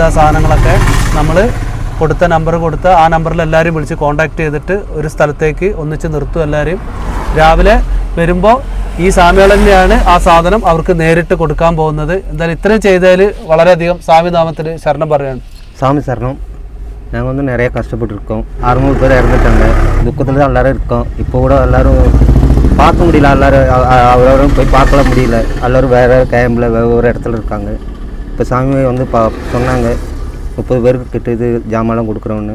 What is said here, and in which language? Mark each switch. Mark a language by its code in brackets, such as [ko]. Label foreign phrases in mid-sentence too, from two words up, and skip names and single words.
[ml] ആ സാധനങ്ങളൊക്കെ നമ്മൾ കൊടുത്ത നമ്പർ കൊടുത്ത് ആ നമ്പറിൽ എല്ലാവരും വിളിച്ച് കോൺടാക്റ്റ് ചെയ്തിട്ട് ഒരു സ്ഥലത്തേക്ക് ഒന്നിച്ച് നിർത്തും. എല്ലാവരെയും രാവിലെ വരുമ്പോൾ ഈ സ്വാമികൾ തന്നെയാണ് ആ സാധനം അവർക്ക് നേരിട്ട് കൊടുക്കാൻ പോകുന്നത്. എന്തായാലും ഇത്രയും ചെയ്തതിൽ വളരെയധികം സ്വാമിനാമത്തിൽ ശരണം പറയുകയാണ്. [ta] சாமி சரணம். நாங்கள் வந்து நிறைய கஷ்டப்பட்டுருக்கோம். 600 பேர் இறந்துட்டாங்க. துக்கத்தில் தான் எல்லோரும் இருக்கோம். இப்போ கூட எல்லோரும் பார்க்க முடியல. எல்லோரும் போய் பார்க்கல முடியல. எல்லோரும் வேறு கேம்பில் வேறு இடத்துல இருக்காங்க. இப்போ சாமி வந்து சொன்னாங்க 30 பேருக்கு கிட்ட இது ஜாமான்லாம் கொடுக்குறோன்னு.